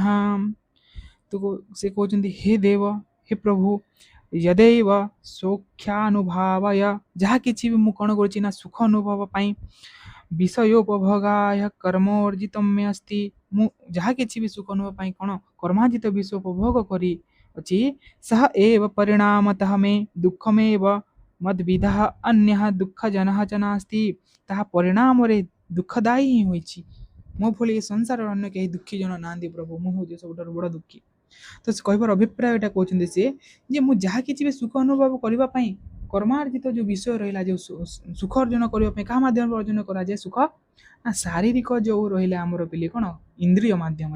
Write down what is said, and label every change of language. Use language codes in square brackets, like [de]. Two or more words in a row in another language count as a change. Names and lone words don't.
[or] ତ ସେ କହୁଛନ୍ତି ହେ ଦେବ, ହେ ପ୍ରଭୁ, [sa] ଯଦେବ ସଖ୍ୟାନୁଭାବାୟ, [or] ଯାହା କିଛି ବି ମୁଁ କ'ଣ କରୁଛି ନା ସୁଖ ଅନୁଭବ ପାଇଁ, [sa] ବିଷୟୋପଭୋଗାୟ କର୍ମୋର୍ଜିତମ୍ ମେ ଅସ୍ତି, [or] ମୁଁ ଯାହା କିଛି ବି ସୁଖ ଅନୁଭବ ପାଇଁ କ'ଣ କର୍ମାର୍ଜିତ ବିଷୟ ଉପଭୋଗ କରି ଅଛି [sa] सः एव परिणामतः मे दुःखमेव मद्विधः अन्यः दुःखजनः च नास्ति। [or] ତାହା ପରିଣାମରେ ଦୁଃଖଦାୟୀ ହିଁ ହୋଇଛି। ମୋ ଭଳି ଏ ସଂସାରର ଅନ୍ୟ କେହି ଦୁଃଖୀ ଜଣ ନାହାନ୍ତି ପ୍ରଭୁ, ମୁଁ ହେଉଛି ସବୁଠାରୁ ବଡ଼ ଦୁଃଖୀ। ତ ସେ କହିବାର ଅଭିପ୍ରାୟ ଏଇଟା କହୁଛନ୍ତି ସିଏ ଯେ ମୁଁ ଯାହା କିଛି ବି ସୁଖ ଅନୁଭବ କରିବା ପାଇଁ କର୍ମାର୍ଜିତ ଯେଉଁ ବିଷୟ ରହିଲା, ଯେଉଁ ସୁଖ ଅର୍ଜନ କରିବା ପାଇଁ କାହା ମାଧ୍ୟମରେ ଅର୍ଜନ କରାଯାଏ ସୁଖ, ନା ଶାରୀରିକ ଯେଉଁ ରହିଲା ଆମର ପିଲେ କ'ଣ ଇନ୍ଦ୍ରିୟ ମାଧ୍ୟମରେ।